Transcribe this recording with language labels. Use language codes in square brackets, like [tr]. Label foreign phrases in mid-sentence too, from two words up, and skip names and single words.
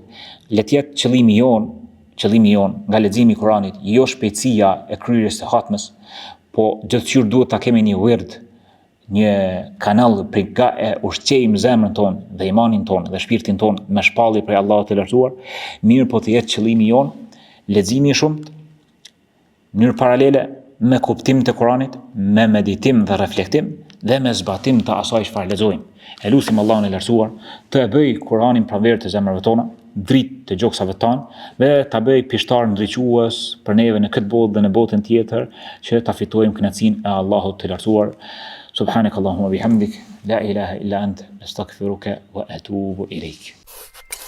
[sq] Le të jetë qëllimi jon nga leximi i Kuranit, jo shpejtësia e kryerjes së hatmës, po gjithçka duhet ta kemi një wird një kanal për nga e ushqejmë zemrën tonë dhe imanin tonë dhe shpirtin tonë me shpallje prej Allahut të lartësuar, mirë po të jetë qëllimi jonë leximi i shumt, në mënyrë paralele me kuptim të Kuranit, me meditim dhe reflektim dhe me zbatim të asaj çfarë lexojmë. E lutim Allahun e lartësuar të e bëj Kuranin pranverë të zemrave tona, dritë të gjoksave tanë dhe ta bëj pishtar ndriçues për neve në këtë botë dhe në botën tjetër që ta fitojmë kënaqësinë e Allahut të lartësuar. [ar] سبحانك اللهم وبحمدك لا إله إلا أنت أستغفرك وأتوب إليك.